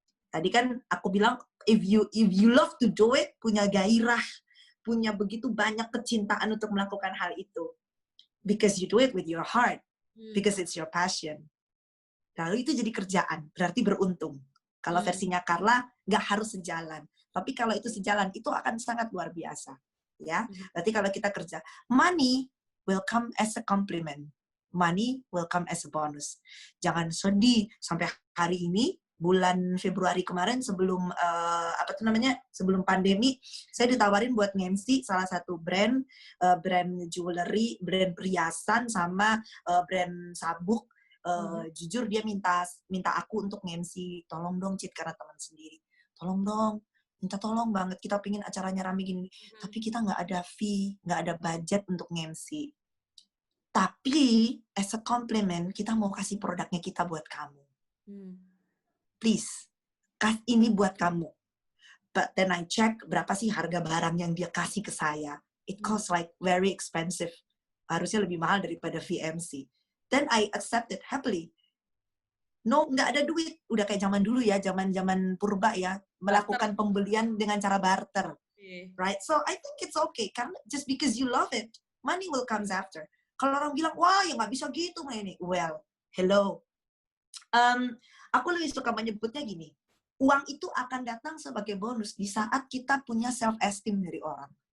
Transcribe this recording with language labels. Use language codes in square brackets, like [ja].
[id] Tadi kan aku bilang, [en] if you love to do it, [id] punya gairah, punya begitu banyak kecintaan untuk melakukan hal itu. [en] Because you do it with your heart. Because it's your passion. [id] Lalu itu jadi kerjaan. Berarti beruntung. Kalau versinya Carla, nggak harus sejalan. Tapi kalau itu sejalan, itu akan sangat luar biasa. Ya, berarti kalau kita kerja, [en] money will come as a compliment. Money will come as a bonus. [id] Jangan sedih sampai hari ini, bulan Februari kemarin sebelum sebelum pandemi, saya ditawarin buat nge-MC salah satu brand jewelry, brand perhiasan sama brand sabuk. Jujur dia minta aku untuk nge-MC, tolong dong Cid, karena teman sendiri. Tolong dong. Minta tolong banget, kita pengen acaranya rame gini, tapi kita nggak ada fee, nggak ada budget untuk nge-MC. Tapi, [en] as a compliment, [id] kita mau kasih produknya kita buat kamu. Please, ini buat kamu. [en] But then I check, [id] berapa sih harga barang yang dia kasih ke saya. [en] It costs like very expensive. [id] Harusnya lebih mahal daripada VMC. [en] Then I accept it happily. No, [id] nggak ada duit. Udah kayak zaman dulu ya, zaman purba ya, melakukan pembelian dengan cara barter, right? [en] So I think it's okay. Karena just because you love it, money will comes after. [id] Kalau orang bilang, wah, ya nggak bisa gitu, ini. [en] Well, hello. [id] Aku lebih suka menyebutnya gini. Uang itu akan datang sebagai bonus di saat kita punya self-esteem dari orang.